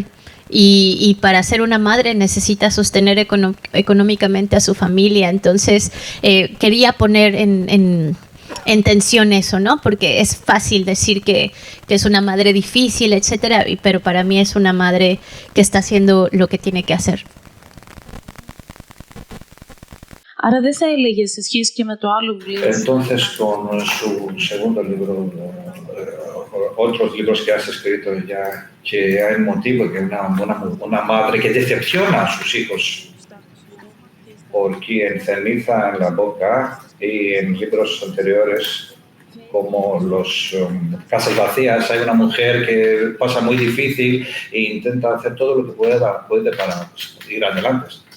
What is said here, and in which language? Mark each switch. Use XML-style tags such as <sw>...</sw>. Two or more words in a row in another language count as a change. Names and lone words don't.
<es>Y para ser una madre necesita sostener económicamente a su familia. Entonces quería poner en tensión eso, ¿no? Porque es fácil decir que es una madre difícil, etcétera, pero para mí es una madre que está haciendo lo que tiene que hacer.</es> <el>Άρα δεν θα έλεγε σε σχέση και με το άλλο βιβλίο.</el> <es>Entonces, con su segundo libro, otros libros que has escrito ya, que hay un motivo que una madre que decepciona a sus hijos, porque en Ceniza en la boca y en libros anteriores como los casas vacías, hay una mujer que pasa muy difícil e intenta hacer todo lo que puede para ir adelante.</es>